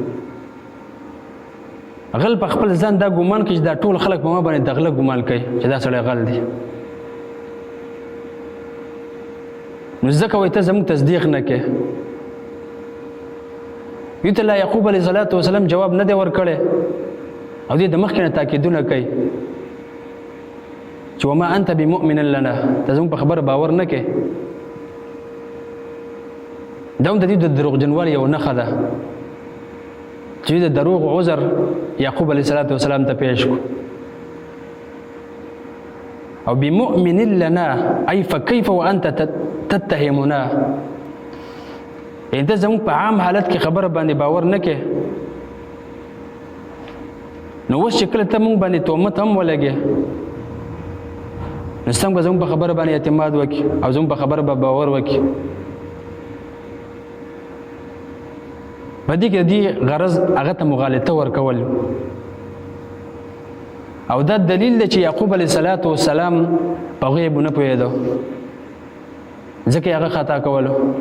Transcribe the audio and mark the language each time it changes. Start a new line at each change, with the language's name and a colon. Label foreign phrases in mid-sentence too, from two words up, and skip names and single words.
Pashto: غل په خپل ځان دا ګمان کوي چې دا ټول خلک په ما باندې د غله ګمان کوي چې دا سړی غل دی، نو ځکه وایي ته زموږ تصدیق نه کوې. یو ته لا یعقوب علیه السلام جواب نه دی ورکړی، او دې د مخکې نه تاکیدونه کوي چې
Arabic: وما انت بمؤمن لنا،
Pashto: ته زموږ په خبره باور نه کوې. دا هم د دې د دروغجنوالي یو نښه ده چې د دروغ عذر یعقوب علیه السلام ته پیش کو او
Arabic: بمؤمن لنا ای فکیف وانت تتهمنا انت
Pashto: زموږ په عام حالت کې خبره باندې باور نه کې نو اوس چې کله ته موږ باندې تهمت هم ولګې نو څنګه به زموږ په خبره باندې اعتماد وکړي او زموږ په خبره به باور وکړي په دې کې دې غرض هغه ته مغالطه ورکول او دا دلیل دی چې یعقوب علیه السلام په غیب نه پوهېدو ځکه هغه خطا کولو